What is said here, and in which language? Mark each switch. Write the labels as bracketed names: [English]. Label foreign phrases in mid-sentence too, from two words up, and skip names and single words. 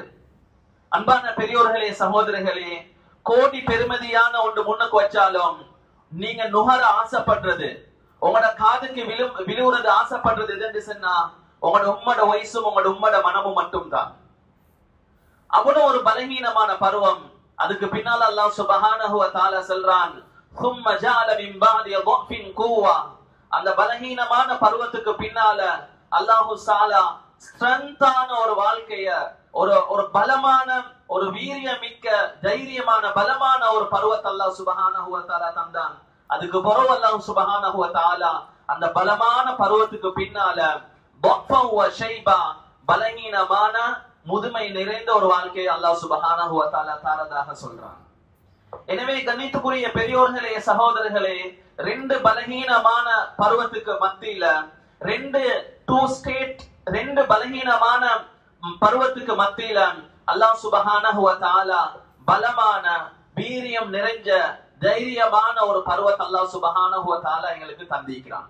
[Tamil] அன்பான பெரியோர்களே, சகோதரர்களே, கோடி பெருமதியான ஒன்று முன்னுக்கு வச்சாலும் நீங்க நுகர ஆசைப்படுறது, உங்களோட காதுக்கு விழுவுறது ஆசைப்படுறது எதுன்னு சொன்னா உங்களோட உம்மோட வயசும் உங்களோட உம்மோட மனமும் மட்டும் தான். அவ்வளவு ஒரு பலகீனமான பருவம். அதுக்கு பின்னால அல்லாஹ் [Arabic] سبحانه وتعالى [Tamil] சொல்றான், [Arabic] ثُمَّ جَعَلَ مِن بَعْدِ ضَعْفٍ قُوَّةً. [Tamil] அந்த பலகீனமான பருவத்துக்கு பின்னால அல்லாஹ் தஆலா ஸ்ட்ரென்த்தான ஒரு வாழ்க்கைய, ஒரு பலமான, ஒரு வீரியமிக்க, தைரியமான, பலமான ஒரு பருவத்தை அல்லாஹ் [Arabic] سبحانه وتعالى [Tamil] தந்தான். அதுக்கு பிறகு அல்லாஹ் [Arabic] سبحانه وتعالى [Tamil] அந்த பலமான பருவத்துக்கு பின்னால [Arabic] ضَعْفًا وَشَيْبًا, [Tamil] பலகீனமான முதுமை நிறைந்த ஒரு வாழ்க்கையை அல்லாஹ் [Arabic] سبحانه وتعالى [Tamil] தாரதாக சொல்றான். எனவே கண்ணியத்துக்குரிய பெரியோர்களே, சகோதரர்களே, ரெண்டு பலகீனமான பருவத்துக்கு மத்தியில, ரெண்டு பலகீனமான பருவத்துக்கு மத்தியில அல்லாஹ் [Arabic] سبحانه وتعالى [Tamil] பலமான, வீரியம் நிறைஞ்ச, தைரியமான ஒரு பருவத்தை அல்லாஹ் [Arabic] سبحانه وتعالى [Tamil] எங்களுக்கு தந்திக்கிறான்.